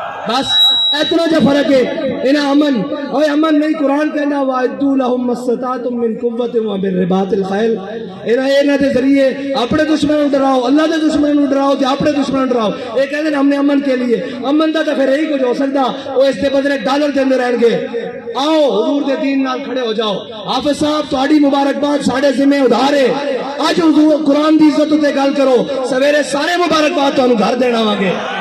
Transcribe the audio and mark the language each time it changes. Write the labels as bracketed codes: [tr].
[pa] بس اتنا جو فرق ہے انہیں امن اور امن نہیں. قرآن کہنا [ar] وَأَعِدُّوا لَهُم مَّا اسْتَطَعْتُم مِّن قُوَّةٍ وَمِن رِّبَاطِ الْخَيْلِ. [pa] انہیں دے ذریعے اپنے دشمنوں ڈراؤ, اللہ دے دشمنوں ڈراؤ تے اپنے دشمنوں ڈراؤ. یہ کہتے ہیں ہم نے امن کے لیے. امن دا تو پھر یہی کچھ ہو سکتا وہ اس کے بدلے ڈالر دیندے رہیں گے. آؤ حضور دے دین نال کھڑے ہو جاؤ. حافظ صاحب تہاڈی مبارکباد ساڈے ذمہ ادھار ہے. اج حضور قرآن دی عزت تے گل کرو, سویرے سارے مبارکباد تانوں گھر دینا آواں گے.